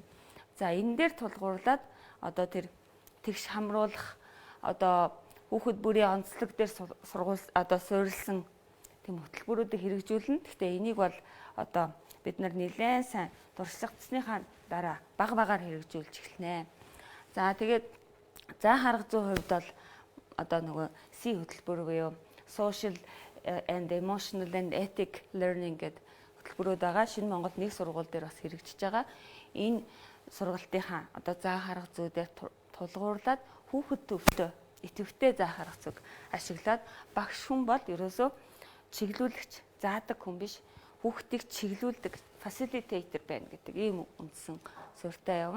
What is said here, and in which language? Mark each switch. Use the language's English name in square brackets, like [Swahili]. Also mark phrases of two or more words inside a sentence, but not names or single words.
[Mongolian] За энэ дээр тулгуурлаад одоо тэр тэгш хамруулах одоо хүүхэд бүрийн онцлог дээр сургууль одоо суурилсан тийм хөтөлбөрүүдийг хэрэгжүүлнэ. Гэхдээ энийг бол одоо бид нар нэлээд сайн дурсагдсныхаа дараа багаар хэрэгжүүлж эхэлнэ. За тэгээд заах арга зүйн хувьд бол одоо нөгөө C хөтөлбөр буюу [English] social and emotional and ethic learning [Mongolian] гэдэг хөтөлбөрүүд байгаа. Шинэ Монгол нэг сургууль дээр бас хэрэгжиж байгаа. Энэ сургалтынхаа одоо заах арга зүйдээр тулгуурлаад хүүхэд төвтэй идэвхтэй заах арга зүйг ашиглаад багш хүн бол ерөөсөө чиглүүлэгч, заадаг хүн биш, хүүхдийг чиглүүлдэг facilitator байна гэдэг ийм үндсэн суурьтай явна.